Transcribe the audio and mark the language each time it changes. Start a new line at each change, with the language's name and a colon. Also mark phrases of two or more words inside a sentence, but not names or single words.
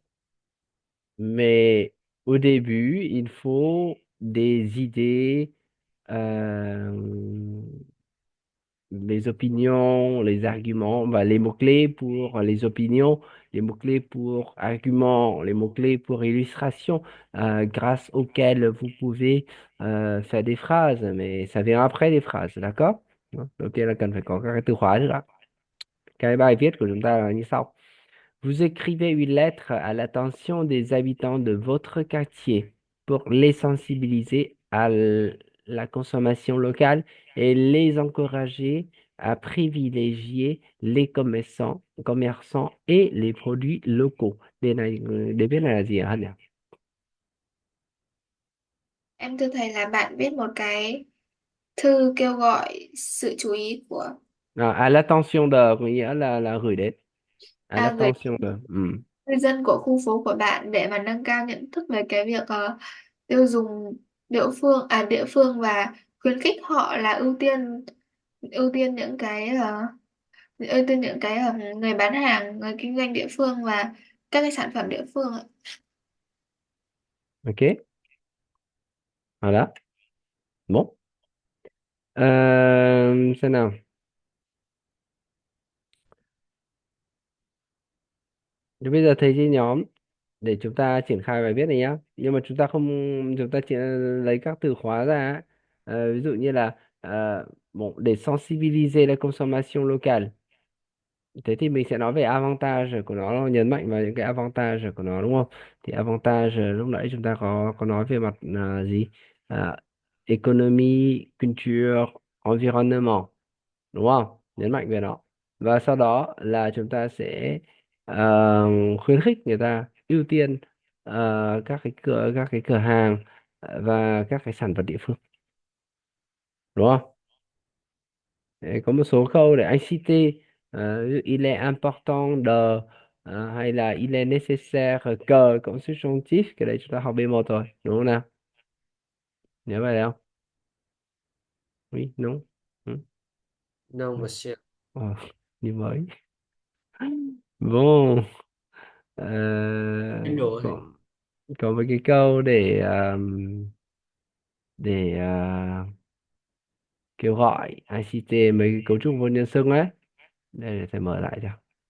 French: Mais au début, il faut des idées, euh, les opinions, les arguments, bah, les mots-clés pour les opinions, les mots-clés pour arguments, les mots-clés pour illustration, grâce auxquels vous pouvez faire des phrases, mais ça vient après les phrases, d'accord?
Vietnamese: Đó. Đầu tiên là cần phải có các cái từ khóa nữa. Cái bài viết của chúng ta là như sau.
French: Vous écrivez une lettre à l'attention des habitants de votre quartier pour les sensibiliser à la consommation locale et les encourager à privilégier les commerçants et les produits locaux.
Vietnamese: Đề viết này là gì hả Hân nhỉ? Em thưa thầy là bạn viết một cái thư kêu gọi sự chú ý của
French: À l'attention de
Vietnamese: có nghĩa là gửi đến. À người
French: l'attention de.
Vietnamese: Ừ. người dân của khu phố của bạn để mà nâng cao nhận thức về cái việc tiêu dùng địa phương và khuyến khích họ là ưu tiên những cái ưu tiên những cái người bán hàng, người kinh doanh địa phương và các cái sản phẩm địa phương ạ.
French: OK. Voilà. Bon.
Vietnamese: Xem nào. Thì bây giờ thầy chia nhóm để chúng ta triển khai bài viết này nhá. Nhưng mà chúng ta chỉ lấy các từ khóa ra. Ví dụ như là bon, để
French: sensibiliser la consommation locale.
Vietnamese: Thế thì mình sẽ nói về avantage của nó, nhấn mạnh vào những cái avantage của nó đúng không? Thì avantage lúc nãy chúng ta có nói về mặt gì? À, economy, culture, environnement đúng không? Nhấn mạnh về nó. Và sau đó là chúng ta sẽ khuyến khích người ta ưu tiên các cái cửa hàng và các cái sản vật địa phương đúng không? Đấy, có một số câu để anh cite ví dụ,
French: il est important de
Vietnamese: hay là
French: il est nécessaire que
Vietnamese: cộng subjonctif, cái đấy chúng ta học B1 rồi đúng không nào? Nhớ bài đấy không?
French: Oui, non.
Vietnamese: Ừ.
French: Non,
Vietnamese: Ừ.
French: monsieur.
Vietnamese: Ờ, như mới. Bon. Em rồi thầy. Còn có mấy cái câu để kêu gọi ICT mấy cái cấu trúc vô nhân xưng ấy Đây để thầy mở lại cho.